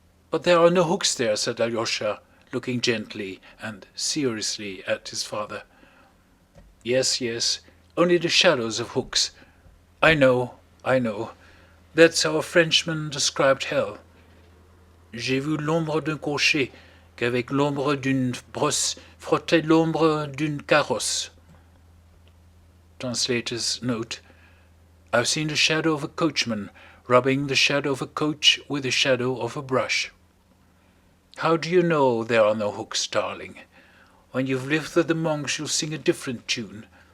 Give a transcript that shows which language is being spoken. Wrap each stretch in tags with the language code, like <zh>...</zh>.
<en>But there are no hooks there, said Alyosha, looking gently and seriously at his father. Yes, yes, only the shadows of hooks. I know. That's how a Frenchman described hell.</en> <fr>J'ai vu l'ombre d'un cocher qu'avec l'ombre d'une brosse frottait l'ombre d'une carrosse.</fr> <en>Translator's note: I've seen the shadow of a coachman rubbing the shadow of a coach with the shadow of a brush. How do you know there are no hooks, darling? When you've lived with the monks you'll sing a different tune.</en>